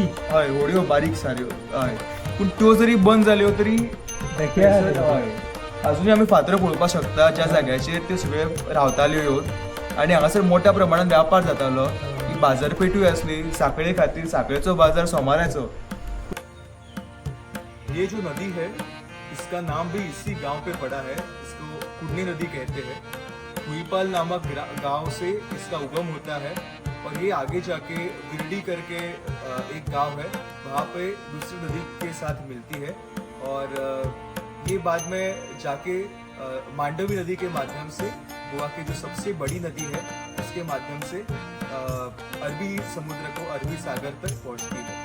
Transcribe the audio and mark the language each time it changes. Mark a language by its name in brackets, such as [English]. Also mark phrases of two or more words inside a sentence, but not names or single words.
[Konkani] हय होडयो बारीक साऱ्यो, हय पूण त्यो जरी बंद जाल्यो तरी हय अजूनही आमी फातर पळोवपाक शकता ज्या जाग्याचेर त्यो सगळे रावताल्यो येवन आनी हांगासर मोठ्या प्रमाणात व्यापार जातालो. ही बाजारपेठूय आसली साखळे खातीर. साखळेचो बाजार सोमाराचो. [Hindi] ये जो नदी है इसका नाम भी इसी गांव पे पड़ा है. इसको कुडनी नदी कहते हैं. हुईपाल नामक गांव से इसका उगम होता है और ये आगे जाके गिरडी करके एक गांव है, वहाँ पे दूसरी नदी के साथ मिलती है और ये बाद में जाके मांडवी नदी के माध्यम से गोवा की जो सबसे बड़ी नदी है उसके माध्यम से अरबी समुद्र को, अरबी सागर तक पहुँचती है.